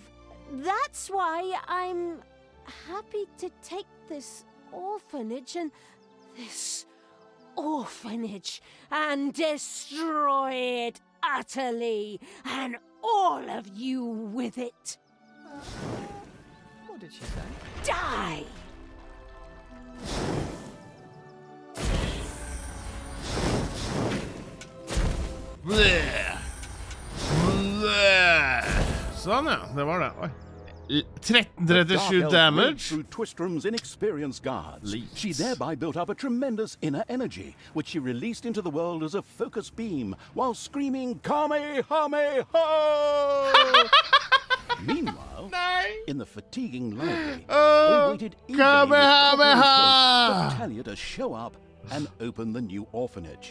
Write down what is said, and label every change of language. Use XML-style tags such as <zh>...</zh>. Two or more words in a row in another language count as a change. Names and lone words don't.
<en>That's why I'm happy to take this orphanage and destroy it utterly, and all of you with it. What did she say? Die!</en> <no>Sånn ja, det var det. Oi.</no> <en>1337 damage. Through Twistrum's inexperienced guards, she thereby built up a tremendous inner energy, which she released into the world as a focus beam, while screaming, Kamehameha! Meanwhile, in the fatiguing library, they waited eagerly for Talia to show up and open the new orphanage.</en>